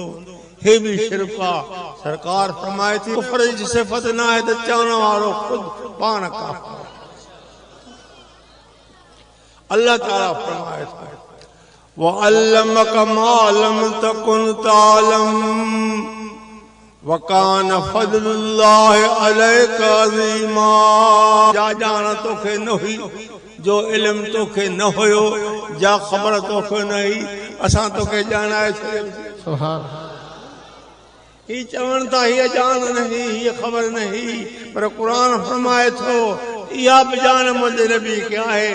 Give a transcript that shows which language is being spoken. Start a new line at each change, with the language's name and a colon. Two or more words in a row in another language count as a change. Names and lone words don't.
Sindhi: हे बि शिरक आहे। सरकार फरमाए थी कुफर जी सिफ़त न आहे त चवण वारो ख़ुदि पाण काफ़िर। अल्लाह ताला फरमाए थो
Arabic: وعلمك ما لم تكن تعلم وكان فضل الله عليك عظيما.
Sindhi: जा ॼाण तोखे न हुई, जो इल्म तोखे न हुयो, जा ख़बर तोखे न हुई, असां तोखे ॼाणाए छॾियो। सुभान। ही चवनि था हीअ ॼाण न हुई, हीअ ख़बर न हुई, पर क़ुरान फरमाए थो इहा बि ॼाण मुंहिंजे नबी खे आहे।